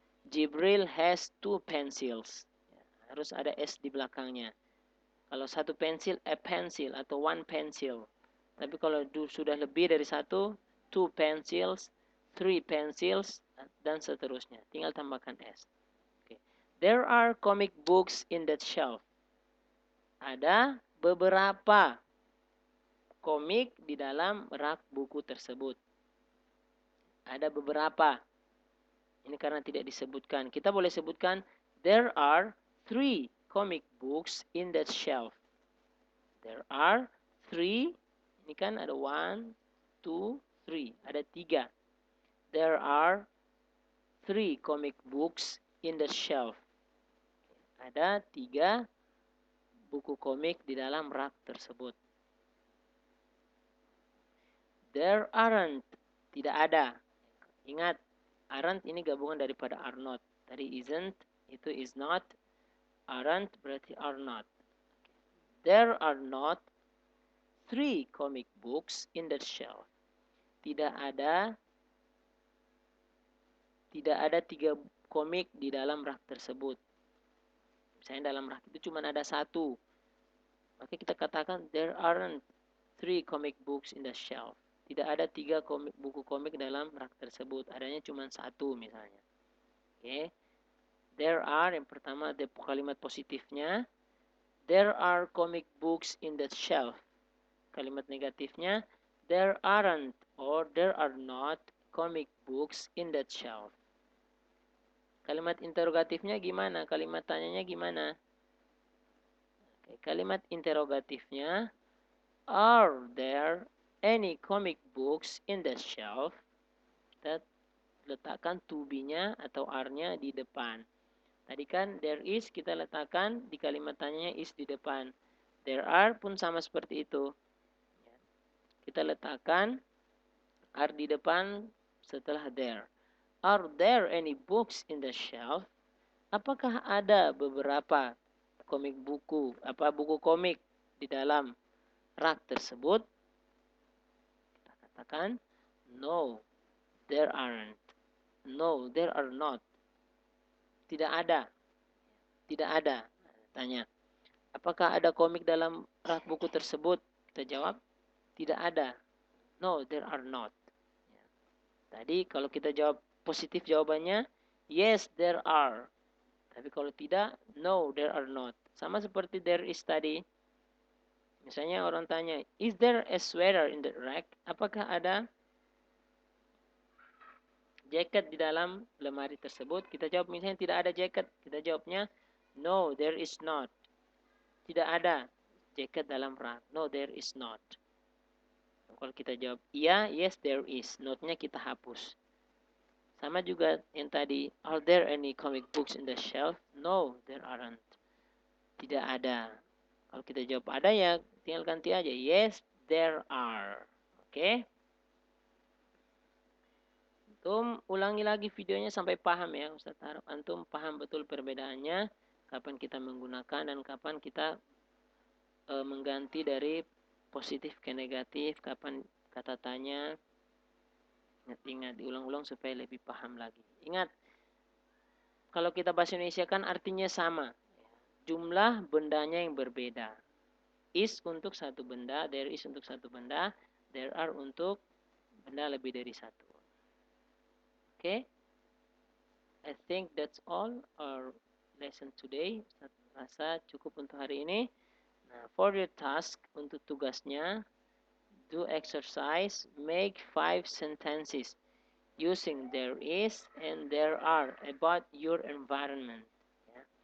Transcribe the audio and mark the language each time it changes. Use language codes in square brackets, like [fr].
[en] Jibril has 2 pencils. [id] Harus ada S di belakangnya. Kalau satu pensil, a pencil atau one pencil. Tapi kalau sudah lebih dari satu, 2 pencils, 3 pencils, dan seterusnya. Tinggal tambahkan S. Okay. [en] There are comic books in that shelf. [id] Ada beberapa komik di dalam rak buku tersebut. Ada beberapa. Ini karena tidak disebutkan. Kita boleh sebutkan, [en] there are 3 comic books in that shelf. There are 3. [id] Ini kan ada 1, 2, 3. Ada 3. [en] There are 3 comic books in the shelf. [id] Ada 3 buku komik di dalam rak tersebut. [en] There aren't. [id] Tidak ada. Ingat, aren't ini gabungan daripada are not. Tadi isn't, itu is not. Aren't berarti are not. [en] There are not 3 comic books in the shelf. [id] Tidak ada 3 komik di dalam rak tersebut. Misalnya dalam rak itu cuma ada 1. Maka kita katakan [en] there aren't 3 comic books in the shelf. [id] Tidak ada 3 buku komik dalam rak tersebut. Adanya cuma 1 misalnya. Oke. There are, yang pertama ada kalimat positifnya. [en] There are comic books in that shelf. [id] Kalimat negatifnya, [en] there aren't or there are not comic books in that shelf. Kalimat interrogatifnya gimana? Kalimat tanyanya gimana? Oke, kalimat interrogatifnya, are there any comic books in that shelf? [id] Kita letakkan to be-nya atau are-nya di depan. Tadi kan there is, kita letakkan di kalimat tanyanya is di depan. There are pun sama seperti itu. Kita letakkan are di depan setelah there. [en] Are there any books in the shelf? [id] Apakah ada beberapa buku komik di dalam rak tersebut? Kita katakan [en] no, there aren't. No, there are not. [id] Tidak ada. Tidak ada. Tanya, apakah ada komik dalam rak buku tersebut? Kita jawab, tidak ada. [en] No, there are not. [id] Tadi kalau kita jawab positif jawabannya, [en] yes, there are. [id] Tapi kalau tidak, [en] no, there are not. [id] Sama seperti there is tadi. Misalnya orang tanya, [en] is there a sweater in the rack? [id] Apakah ada jaket di dalam lemari tersebut? Kita jawab misalnya tidak ada jaket. Kita jawabnya, [en] no, there is not. [id] Tidak ada jaket dalam rak. [en] No, there is not. [id] Kalau kita jawab iya, [en] yes, there is. [id] Note-nya kita hapus. Sama juga yang tadi, [en] are there any comic books in the shelf? No, there aren't. [id] Tidak ada. Kalau kita jawab ada ya, tinggal ganti aja. [en] Yes, there are. [id] Oke. Antum ulangi lagi videonya sampai paham ya. Ustaz harap antum paham betul perbedaannya. Kapan kita menggunakan dan kapan kita mengganti dari positif ke negatif. Kapan kata tanya. Ingat-ingat, diulang-ulang supaya lebih paham lagi. Ingat, kalau kita bahasa Indonesia kan artinya sama. Jumlah bendanya yang berbeda. Is untuk satu benda, there is untuk satu benda, there are untuk benda lebih dari satu. [en] Okay? I think that's all our lesson today. [id] Saya rasa cukup untuk hari ini. Nah, [en] for your task, [id] untuk tugasnya, [en] do exercise, make 5 sentences using there is and there are about your environment. [id] Ya.